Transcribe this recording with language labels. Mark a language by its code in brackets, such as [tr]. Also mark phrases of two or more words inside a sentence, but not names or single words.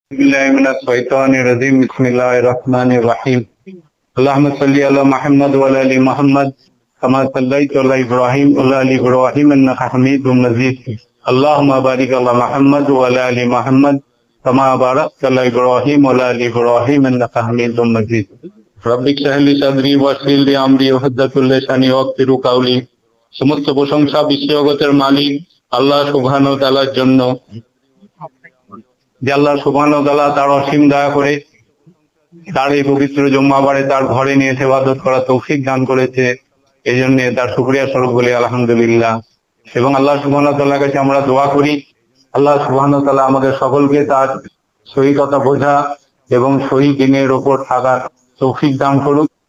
[ar] بسم الله من الشيطان الرجيم بسم الله الرحمن الرحيم اللهم صل على محمد وعلى آل محمد كما صليت على إبراهيم وعلى آل إبراهيم إنك حميد مجيد اللهم بارك على محمد وعلى آل محمد كما باركت على إبراهيم وعلى آل إبراهيم إنك حميد مجيد رب اشرح لي صدري ويسر لي أمري واحلل لساني يفقهوا قولي. [bn] সমস্ত প্রশংসা विश्वजगতের মালিক আল্লাহ [ar] سبحانه وتعالى [bn] জন্য, যে আল্লাহ [ar] سبحانه وتعالى [bn] তার অসীম দয়া করে তার এই পবিত্র জুম্মাবারে তার ঘরে নিয়ে ইবাদত করার তৌফিক দান করেছে। এই জন্য তার শুকরিয়া স্বরূপ বলি আলহামদুলিল্লাহ। এবং আল্লাহ [ar] سبحانه وتعالى [bn] কাছে আমরা দোয়া করি আল্লাহ [ar] سبحانه وتعالى [bn] আমাদের সকলকে তার সহি কথা বোঝা এবং সহি দিনের ওপর থাকার তৌফিক দান করুক।